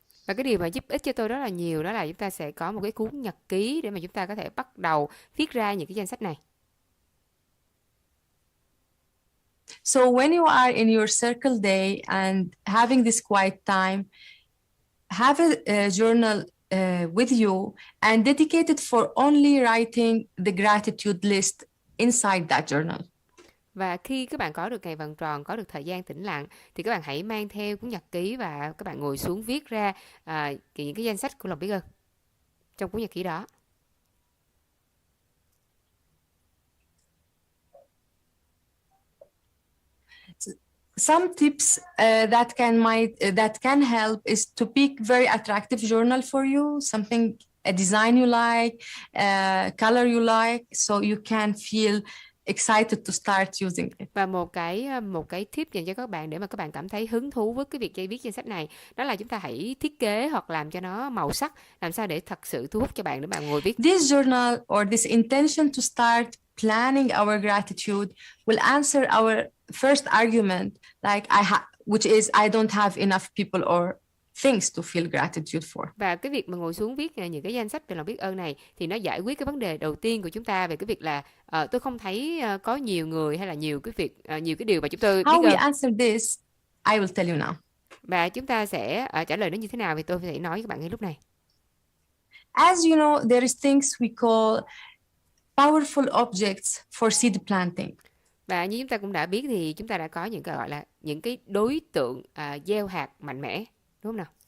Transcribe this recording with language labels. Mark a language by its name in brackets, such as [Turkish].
[Vietnamese] Và cái điều mà giúp ích cho tôi rất là nhiều đó là chúng ta sẽ có một cái cuốn nhật ký để mà chúng ta có thể bắt đầu viết ra những cái danh sách này. [English] So when you are in your circle day and having this quiet time, have a journal with you and dedicate it for only writing the gratitude list inside that journal. [Vietnamese] Và khi các bạn có được ngày vàng tròn, có được thời gian tĩnh lặng, thì các bạn hãy mang theo cuốn nhật ký và các bạn ngồi xuống viết ra những cái danh sách của lòng biết ơn trong cuốn nhật ký đó. [English] Some tips that can help is to pick very attractive journal for you, something, a design you like, color you like, so you can feel excited to start using it. [Vietnamese] Và một cái tip dành cho các bạn để mà các bạn cảm thấy hứng thú với cái việc viết danh sách này, đó là chúng ta hãy thiết kế hoặc làm cho nó màu sắc, làm sao để thật sự thu hút cho bạn để bạn ngồi viết. [English] This journal or this intention to start planning our gratitude will answer our first argument, like which is I don't have enough people or things to feel gratitude for. [Vietnamese] Và cái việc mà ngồi xuống viết những cái danh sách về lòng biết ơn này thì nó giải quyết cái vấn đề đầu tiên của chúng ta về cái việc là tôi không thấy có nhiều người hay là nhiều cái điều mà chúng tôi biết ơn. [English] How we answer this, I will tell you now. [Vietnamese] Và chúng ta sẽ trả lời nó như thế nào thì tôi sẽ nói với các bạn ngay lúc này. [English] As you know, there is things we call powerful objects for seed planting. [Vietnamese] Và như chúng ta cũng đã biết thì chúng ta đã có những cái gọi là những cái đối tượng gieo hạt mạnh mẽ, đúng không nào?